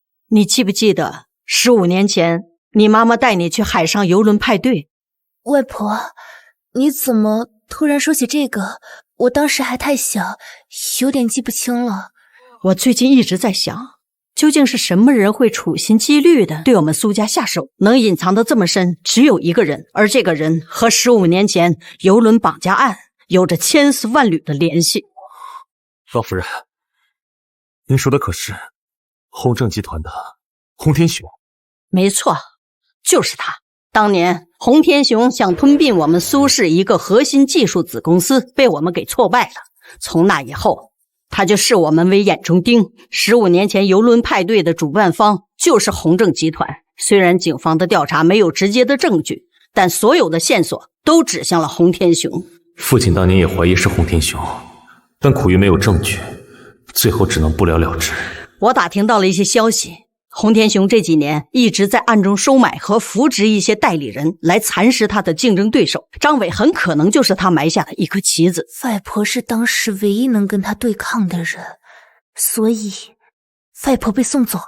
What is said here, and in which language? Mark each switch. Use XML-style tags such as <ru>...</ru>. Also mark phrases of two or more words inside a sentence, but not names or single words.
<zh>你记不记得15年前你妈妈带你去海上游轮派对？外婆，你怎么突然说起这个？我当时还太小，有点记不清了。我最近一直在想，究竟是什么人会处心积虑的对我们苏家下手？能隐藏得这麼深，只有一個人，而這個人和15年前遊輪綁架案有着千絲萬縷的聯繫。老夫人，您說的可是宏正集團的洪天雄？沒錯，就是他。當年洪天雄想吞併我們蘇氏一個核心技術子公司，被我們給挫敗了。從那以後，他就視我們為眼中釘。15年前遊輪派對的主辦方就是宏正集團。雖然警方的調查沒有直接的證據，但所有的線索都指向了洪天雄。父親當年也懷疑是洪天雄，但苦於沒有證據，最後只能不了了之。我打聽到了一些消息，洪天雄這幾年一直在暗中收買和扶植一些代理人來蠶食他的競爭對手，張偉很可能就是他埋下的一顆棋子。外婆是當時唯一能跟他對抗的人，所以外婆被送走了。</zh>